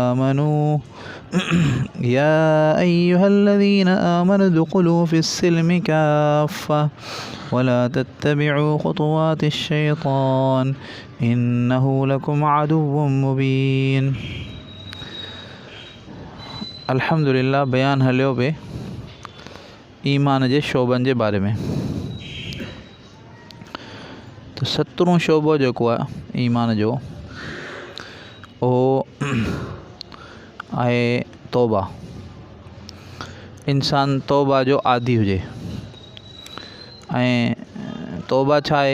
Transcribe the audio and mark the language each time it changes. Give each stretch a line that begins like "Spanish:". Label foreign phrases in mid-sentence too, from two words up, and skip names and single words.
Arabic: آمنوا ادخلوا في السلم كافة ولا تتبعوا خطوات الشيطان إنه لكم عدو مبين
Sindhi: अल्हम्दुलिल्लाह बयान हलियो पे ईमान जे शोबन जे बारे में। तो 17 शोबो जेको आहे ईमान जो उहो आहे तौबा। इंसान तौबा जो आदी हुजे। ऐं तौबा छा आहे?